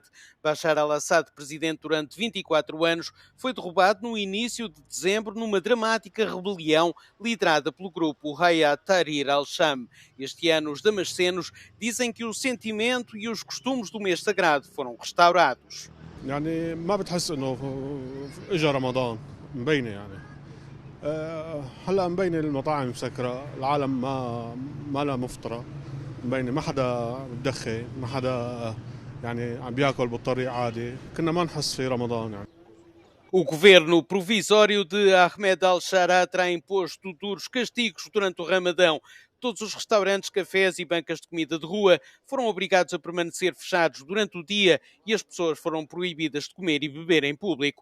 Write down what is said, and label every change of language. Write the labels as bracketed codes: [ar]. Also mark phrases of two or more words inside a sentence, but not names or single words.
[pt] Bashar al-Assad, presidente durante 24 anos, foi derrubado no início de dezembro numa dramática rebelião liderada pelo grupo Hayat Tahrir al-Sham. Este ano, os damascenos dizem que o sentimento e os costumes do mês sagrado foram restaurados. [ar] يعني ما بتحس انه اجى رمضان مبينه يعني هلا مبينه المطاعم مسكره العالم ما لها مفطره مبينه ما حدا بدخن ما حدا يعني عم بياكل بالطريق عادي كنا ما نحس في رمضان يعني. [pt] O governo provisório de Ahmed al-Shara terá imposto duros castigos durante o Ramadão. Todos os restaurantes, cafés e bancas de comida de rua foram obrigados a permanecer fechados durante o dia e as pessoas foram proibidas de comer e beber em público.